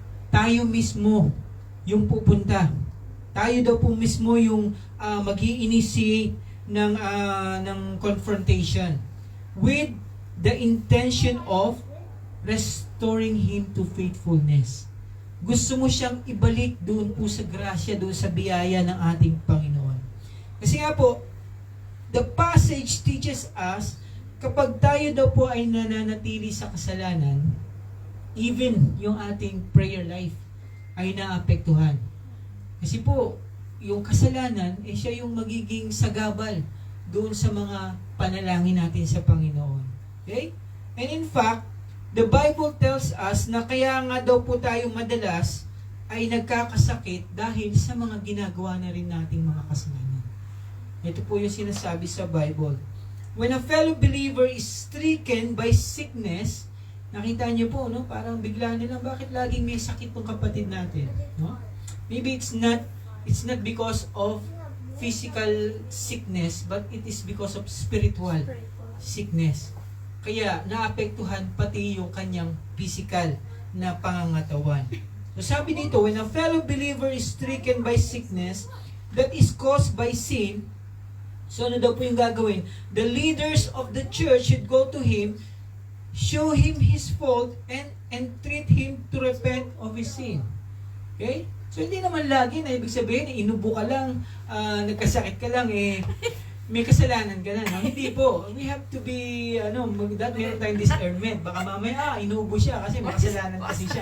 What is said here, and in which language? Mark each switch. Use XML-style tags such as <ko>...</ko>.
<tl>Tayo mismo yung pupunta. Tayo daw po mismo yung mag-i-initiate ng</tl> <en>confrontation with the intention of restoring him to faithfulness.</en> <tl>Gusto mo siyang ibalik doon po sa grasya, doon sa biyaya ng ating Panginoon. Kasi nga po,</tl> <en>the passage teaches us,</en> <tl>kapag tayo daw po ay nananatili sa kasalanan, even yung ating prayer life ay naapektuhan. Kasi po, yung kasalanan, siya yung magiging sagabal doon sa mga panalangin natin sa Panginoon. Okay?</tl> <en>And in fact, the Bible tells us</en> <tl>na kaya nga daw po tayo madalas ay nagkakasakit dahil sa mga ginagawa na rin nating mga kasalanan. Ito po yung sinasabi sa Bible.</tl> <en>When a fellow believer is stricken by sickness,</en> <tl>nakita niyo po, no? Parang bigla nilang, bakit laging may sakit ng kapatid natin? No?</tl> <en>Maybe it's not because of physical sickness, but it is because of spiritual sickness.</en> <tl>Kaya naapektuhan pati yung kanyang physical na pangangatawan. So sabi dito,</tl> <en>when a fellow believer is stricken by sickness that is caused by sin,</en> <tl>so ano daw po yung gagawin?</tl> <en>The leaders of the church should go to him, show him his fault, and entreat him to repent of his sin.</en> <tl>Okay? So hindi naman lagi na ibig sabihin, inubo ka lang, nagkasakit ka lang, may kasalanan ka na. No? Hindi po.</tl> <en>We have to be,</en> <tl>meron tayong</tl> <en>discernment.</en> <tl>Baka mamaya, inubo siya kasi may kasalanan kasi siya.</tl>